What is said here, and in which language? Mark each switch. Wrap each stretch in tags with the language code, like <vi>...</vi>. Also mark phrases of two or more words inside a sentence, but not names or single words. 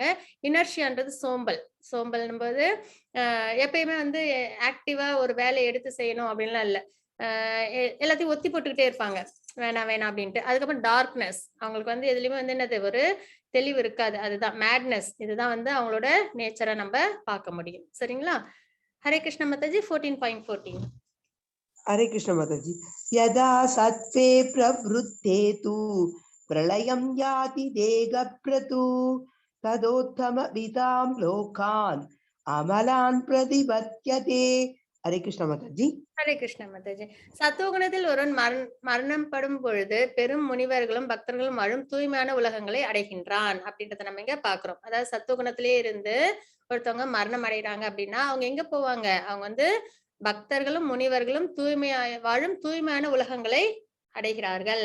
<ta>இனர்ஷியான்றது சோம்பல் போது எப்பயுமே வந்து ஆக்டிவா ஒரு வேலையை எடுத்து செய்யணும் அப்படின்லாம் இல்ல. எல்லாத்தையும் ஒத்தி போட்டுக்கிட்டே இருப்பாங்க. வேணாம் அப்படின்ட்டு. அதுக்கப்புறம் டார்க்னஸ், அவங்களுக்கு வந்து எதுலயுமே வந்து என்னது ஒரு தெளிவு இருக்காது. அதுதான் மேட்னஸ். இதுதான் வந்து அவங்களோட நேச்சரை நம்ம பார்க்க முடியும். சரிங்களா?</ta> <hi>हरे कृष्ण माताजी</hi> <ta>14.14.</ta> <hi>हरे कृष्ण माताजी.</hi> <sa>यदा सत्त्वे प्रवृत्ते तु प्रलयं याति देगप्रतु तदोत्तम विदां लोकान् अमलान् प्रतिपद्यते.</sa> <hi>हरे कृष्ण माताजी. हरे कृष्ण माताजी.</hi> <ta>சத்துவகுணத்தில் ஒருவன் மரணம் படும் பொழுது பெரும் முனிவர்களும் பக்தர்களும் வாழும் தூய்மையான உலகங்களை அடைகின்றான் அப்படின்றத நம்ம இங்க பாக்குறோம். அதாவது சத்துவகுணத்திலே இருந்து ஒருத்தவங்க மரணம் அடைகிறாங்க அப்படின்னா அவங்க எங்க போவாங்க? அவங்க வந்து பக்தர்களும் முனிவர்களும் வாழும் தூய்மையான உலகங்களை அடைகிறார்கள்.</ta>